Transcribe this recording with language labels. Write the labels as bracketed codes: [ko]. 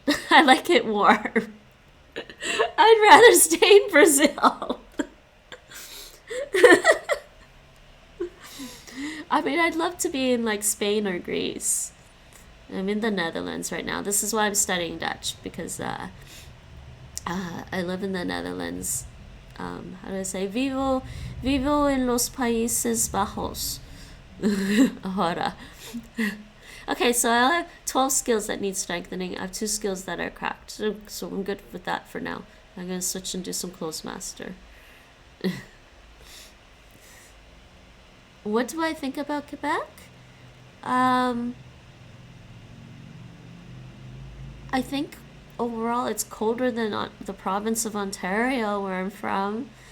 [en] I like it warm. I'd rather stay in Brazil. I mean, I'd love to be in like Spain or Greece. I'm in the Netherlands right now. This is why I'm studying Dutch, because I live in the Netherlands. How do I say? [es] Vivo en los Países Bajos. Ahora. [en] Okay, so I have 12 skills that need strengthening. I have 2 skills that are cracked. So I'm good with that for now. I'm going to switch and do some Clozemaster. What do I think about Quebec? I think overall it's colder than the province of Ontario, where I'm from.